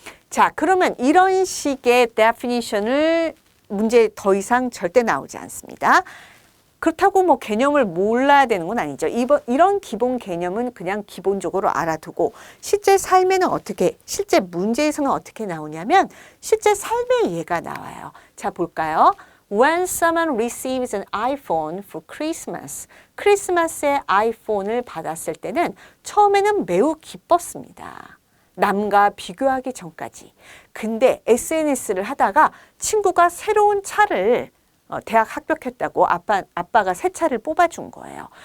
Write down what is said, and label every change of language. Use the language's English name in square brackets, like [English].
[Korean] 자, 그러면 이런 식의 definition을 문제에 더 이상 절대 나오지 않습니다. 그렇다고 뭐 개념을 몰라야 되는 건 아니죠. 이런 기본 개념은 그냥 기본적으로 알아두고 실제 삶에는 실제 문제에서는 어떻게 나오냐면 실제 삶의 예가 나와요. 자, 볼까요? [English] When someone receives an iPhone for Christmas. [Korean] 크리스마스에 아이폰을 받았을 때는 처음에는 매우 기뻤습니다. 남과 비교하기 전까지. 근데 SNS를 하다가 친구가 새로운 차를 대학 합격했다고 아빠가 새 차를 뽑아준 거예요.